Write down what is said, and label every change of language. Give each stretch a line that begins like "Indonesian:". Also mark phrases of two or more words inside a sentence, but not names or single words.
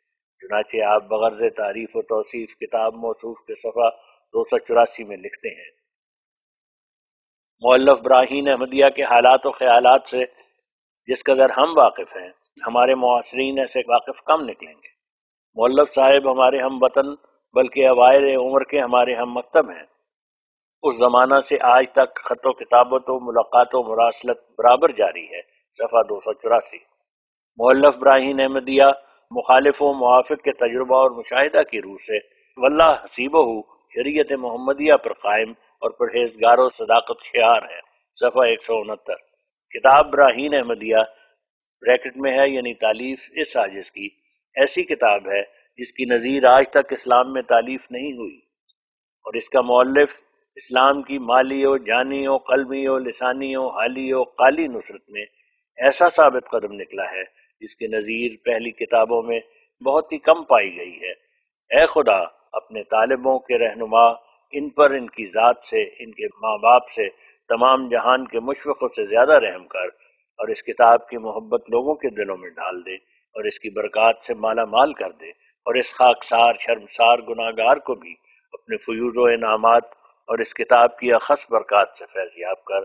Urdu: چنانچہ آپ بغرض تعریف و توصیف کتاب موصوف کے صفحہ 284 میں لکھتے ہیں: مؤلف براہین احمدیہ کے حالات و خیالات سے جس قدر ہم واقف ہیں، ہمارے معاصرین ایسے واقف کم نکلیں گے۔ مؤلف صاحب ہمارے ہم وطن بلکہ اوائل عمر کے ہمارے ہم مکتب ہیں۔ اس زمانہ سے آج تک خط و کتابت و ملاقات و مراسلت برابر جاری ہے۔ صفحہ 284۔ مؤلف براہین احمدیہ مخالف و موافق کے تجربہ اور مشاہدہ کی روح سے
Arabic: واللہ حسیبہ
Urdu: شریعت محمدیہ پر قائم اور پرہیزگار و صداقت شعار ہے۔ صفحہ 169۔ کتاب براہین احمدیہ بریکٹ میں ہے، یعنی تالیف اس عاجز کی، ایسی کتاب ہے جس کی نظیر آج تک اسلام میں تالیف نہیں ہوئی، اور اس کا مؤلف اسلام کی مالی و جانی و قلبی و لسانی و حالی و قالی نصرت میں ایسا ثابت قدم نکلا ہے جس کے نظیر پہلی کتابوں میں بہت ہی کم پائی گئی ہے۔ اے خدا، اپنے طالبوں کے رہنما ان پر، ان کی ذات سے، ان کے ماں باپ سے، تمام جہان کے مشفقوں سے زیادہ رحم کر، اور اس کتاب کی محبت لوگوں کے دلوں میں ڈال دے، اور اس کی برکات سے مالا مال کر دے، اور اس خاکسار شرمسار گناہگار کو بھی اپنے فیوض و انعامات اور اس کتاب کی اخص برکات سے فیض یاب کر۔